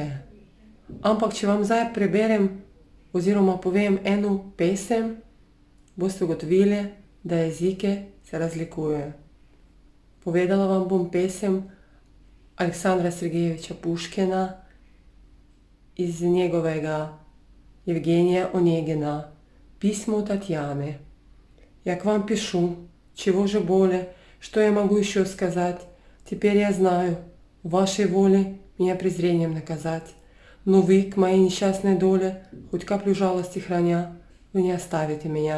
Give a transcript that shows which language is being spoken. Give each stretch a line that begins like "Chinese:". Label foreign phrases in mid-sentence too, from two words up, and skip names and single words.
Slovenian: Ampak če vam zdaj preberem oziroma povem eno pesem, boste ugotovili, da jezike se razlikujejo. Povedala vam bom pesem Aleksandra Sergejeviča Puškina iz njegovega Евгения Онегина «Письмо Татьяны».
Russian: Я к вам пишу, чего же более, что я могу еще сказать? Теперь я знаю, в вашей воле меня презрением наказать. Но вы, к моей несчастной доле, хоть каплю жалости храня, вы не оставите меня.